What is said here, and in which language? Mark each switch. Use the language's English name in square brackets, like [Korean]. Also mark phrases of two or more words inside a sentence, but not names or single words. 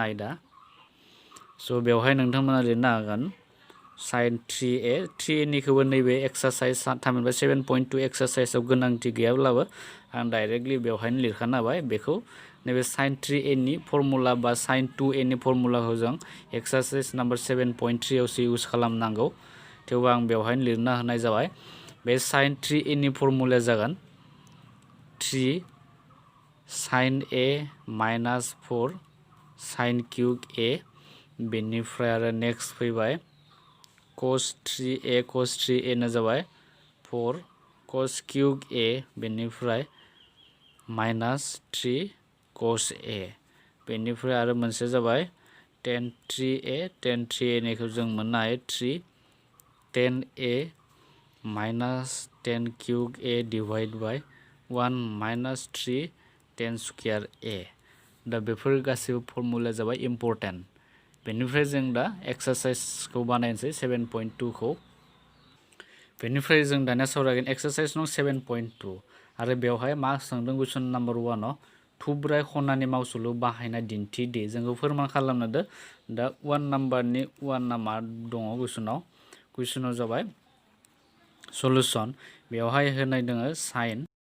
[Bodo] हायो दा स' बेवहाय नोंथांमोना लिरनो हागोन sin 3a निखौबो नैबे एक्सारसाइज थामहिनबा 7.2 एक्सारसाइजआव गोनांथि गैयाब्लाबो आं डाइरेक्टलि बेवहायनो लिरखानो हाबाय बेखौ नैबे sin 3a नि फर्मुला बा sin 2a नि फर्मुलाखौ जों [English] exercise number 7.3 [Bodo] आवसो इउज खालामनांगौ थेवबो आं बेवहायनो लिरना होनाय जाबाय बे sin 3a नि फर्मुलाया जागोन [English] 3 sin a minus 4 sin cube a [Bodo] बेनिफ्राय आरो नेक्स्ट फैबाय cos 3a ना जाबाय [English] 4 cos cube a [Bodo] बेनिफ्राय [English] minus 3 cos a [Bodo] बेनिफ्राय आरो मोनसे जाबाय tan 3a निखौ जों मोननो हायो [English] 3 tan a minus tan cube a divide by 1 minus 3 tan square a दा [Bodo] बेफोर गासैबो फर्मुला जाबाय इम्पर्टेन्ट बेनिफ्राय जों दा एक्सारसाइजखौ बानायनोसै 7.2 खौ बेनिफ्राय जों दानिया सावरायगोन [English] exercise no 7.2 [Bodo] आरो बेवहाय मा सोंदों [English] question number 1 [Bodo] आव थुब्राय खनानि मावसोलु बाहायना दिन्थिदि जोंखौ फोरमान खालामनो दो दा 1 नाम्बारनि 1 ना मा दङ कुइसनाव जाबाय सलुसन बेवहाय होनाय दङ sin